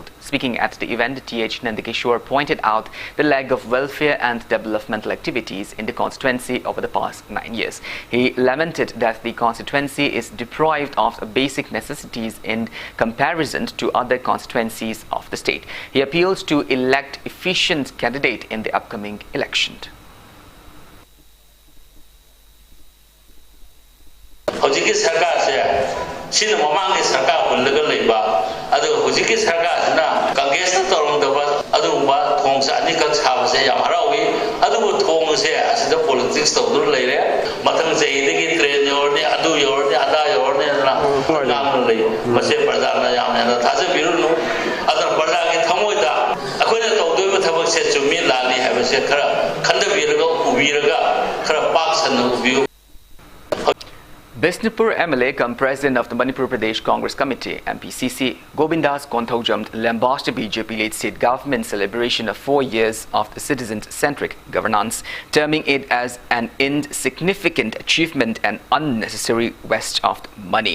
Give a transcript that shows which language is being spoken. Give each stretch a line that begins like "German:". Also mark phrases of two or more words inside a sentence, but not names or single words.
English: Speaking at the event, T.H. Nandakishore pointed out the lack of welfare and developmental activities in the constituency over the past 9 years. He lamented that the constituency is deprived of basic necessities in comparison to other constituencies of the state. He appeals to elect efficient candidate in the upcoming election.
Manipuri: Sino mamang sarkar bunlaga leiba adu hujiki sarkar na Congress na torong dapat adu ba thongsa ani ka chaba se yam harawi ꯑꯗꯨꯕꯨ ꯊꯣꯡꯕꯁꯦ ꯑꯁꯤꯗ ꯄꯣꯂꯤꯇꯤꯛꯁ ꯇꯧꯗꯨꯅ ꯂꯩꯔꯦ ꯃꯊꯪ ꯆꯍꯤꯗꯒꯤ ꯇ꯭ꯔꯦꯟ ꯌꯧꯔꯅꯤ ꯑꯗꯨ ꯌꯧꯔꯅꯤ ꯑꯗꯥ ꯌꯧꯔꯅꯤ ꯑꯗꯨꯅ ꯉꯥꯡꯅ ꯂꯩ ꯃꯁꯤ ꯄ꯭ꯔꯖꯥꯅ ꯌꯥꯝꯅ ꯍꯦꯟꯅ ꯊꯥꯖꯕꯤꯔꯨꯅꯨ ꯑꯗꯨꯅ ꯄ꯭ꯔꯖꯥꯒꯤ ꯊꯃꯣꯏꯗ ꯑꯩꯈꯣꯏꯅ ꯇꯧꯗꯣꯏꯕ ꯊꯕꯛꯁꯦ ꯆꯨꯝꯃꯤ ꯂꯥꯜꯂꯤ ꯍꯥꯏꯕꯁꯦ ꯈꯔ ꯈꯟꯊꯕꯤꯔꯒ ꯎꯕꯤꯔꯒ ꯈꯔ ꯄꯥꯛ ꯁꯟꯅ ꯎꯕꯤꯌꯨ.
English: Bishnupur MLA cum President of the Manipur Pradesh Congress Committee, MPCC, Govindas Konthaujam lambasted the BJP-led state government celebration of 4 years of citizen-centric governance, terming it as an insignificant achievement and unnecessary waste of money.